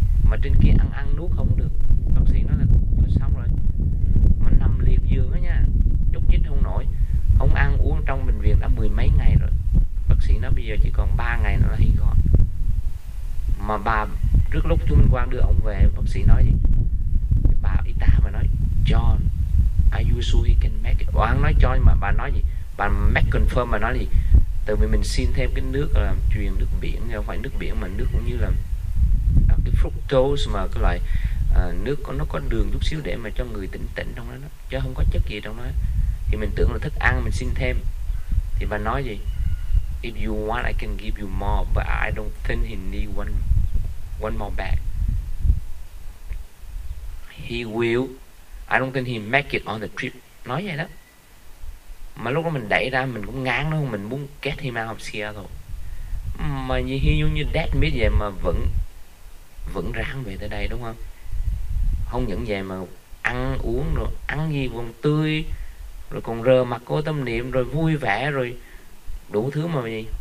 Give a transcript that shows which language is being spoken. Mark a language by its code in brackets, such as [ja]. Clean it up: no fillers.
[vi] mà trên kia ăn nuốt không được. Bác sĩ nói là xong rồi, mà nằm liệt giường đó nha, nhúc nhích không nổi, không ăn uống trong bệnh viện đã mười mấy ngày rồi. Bác sĩ nói bây giờ chỉ còn 3 ngày nữa là hy vọng. Mà bà trước lúc chú Minh Quang đưa ông về, bác sĩ nói gì? Bà y tá mà nói, [en] John, are you sure he can make it? [vi] Bà nói John, mà bà nói gì? Bà [en] make confirm, [vi] mà nói gì? Từ vì mình xin thêm cái nước là truyền nước biển, không phải nước biển mà nước cũng như là cái fructose, mà cái loại nước nó có đường chút xíu để mà cho người tỉnh tỉnh trong đó, chứ không có chất gì trong đó. Thì mình tưởng là thức ăn, mình xin thêm. Thì bà nói gì? [en] If you want, I can give you more, but I don't think he need one more bag. He will, I don't think he make it on the trip. [vi] Nói vậy đó. Mà lúc đó mình đẩy ra, mình cũng ngán đó, mình muốn [en] get him out of here [vi] thôi. Mà như he như [en] dead meat [vi] vậy mà vẫn ráng về tới đây, đúng không? Không những vậy mà ăn uống rồi, ăn gì còn tươi, rồi còn rờ mặt cô tâm niệm, rồi vui vẻ, rồi đủ thứ mà gì.